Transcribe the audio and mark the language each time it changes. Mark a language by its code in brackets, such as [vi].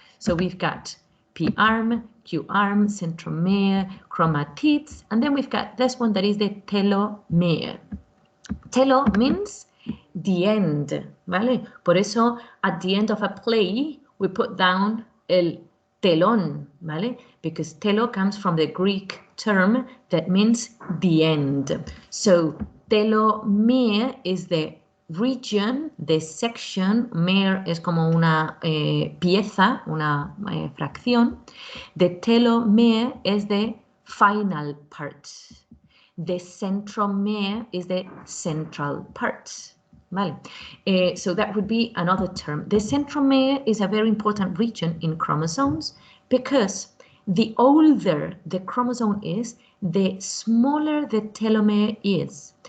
[en] So we've got P arm, Q arm, centromere, chromatids, and then we've got this one that is the telomere. Telo means the end, ¿vale? [es] Por eso [en] at the end of a play we put down el telón, ¿vale? Because telo comes from the Greek term that means the end. So telomere is the region, the section, [es] mere es como una pieza, una fracción. [en] The telomere is the final part. The centromere is the central part. Vale. So that would be another term. The centromere is a very important region in chromosomes, because the older the chromosome is, the smaller the telomere is.